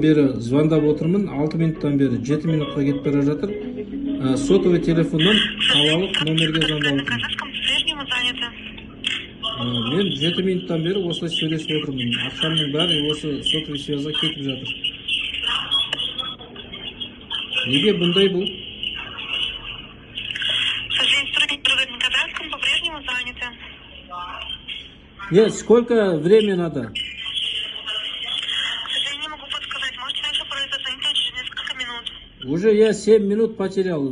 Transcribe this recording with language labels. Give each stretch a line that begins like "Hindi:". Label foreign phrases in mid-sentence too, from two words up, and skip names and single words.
Kazakh: бері звондап отырмын, 6 минуттан бері 7 минутқа кетіп бара жатыр. Сотовый телефоннан қалалық номерге звондап
Russian: На
Kazakh: отырмын.
Russian: казахском по-прежнему заняты.
Kazakh: Мен 7 минуттан бері осылай сөйлесіп отырмын. Ақшамның бәрі осы
Russian: сотовый связьға
Kazakh: кетіп жатыр. Неге бұндай бұл?
Russian: К сожалению, сотрудники торгуют на казахском по-прежнему заняты. Нет, сколько времени надо? К сожалению, не могу подсказать. Можете раньше позвонить через несколько минут. Уже я 7 минут потерял.